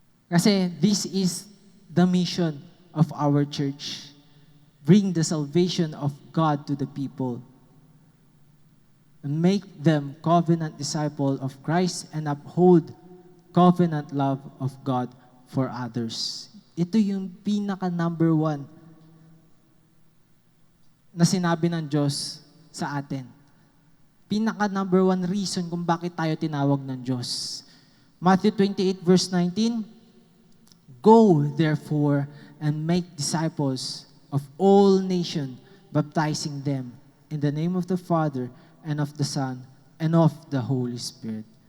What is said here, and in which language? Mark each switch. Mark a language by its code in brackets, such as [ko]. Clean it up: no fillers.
[tl] Kasi [en] this is the mission of our church. Bring the salvation of God to the people. And make them covenant disciple of Christ and uphold covenant love of God for others. [tl] Ito yung pinaka number one na sinabi ng Diyos sa atin. Pinaka [en] number one reason [tl] kung bakit tayo tinawag ng Diyos. [en] Matthew 28 verse 19, Go, therefore, and make disciples of all nations, baptizing them in the name of the Father and of the Son and of the Holy Spirit.